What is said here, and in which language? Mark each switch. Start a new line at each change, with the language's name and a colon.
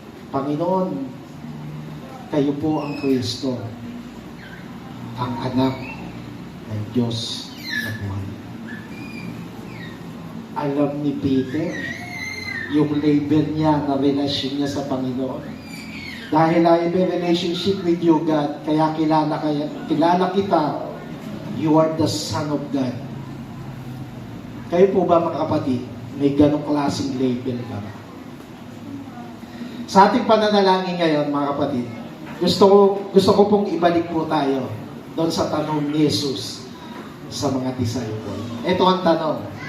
Filipino: Panginoon, kayo po ang Kristo, ang anak ng Diyos na buhay. Alam ni Peter, yung label niya na relasyon niya sa Panginoon.
English: Dahil I have a relationship with you, God,
Filipino: kaya kilala kita,
English: you are the Son of God.
Filipino: Kayo po ba mga kapatid, may ganong klaseng label ba? Sa ating pananalangin ngayon, mga kapatid, gusto ko pong ibalik po tayo doon sa tanong ni Jesus sa mga disciple. Ito ang tanong.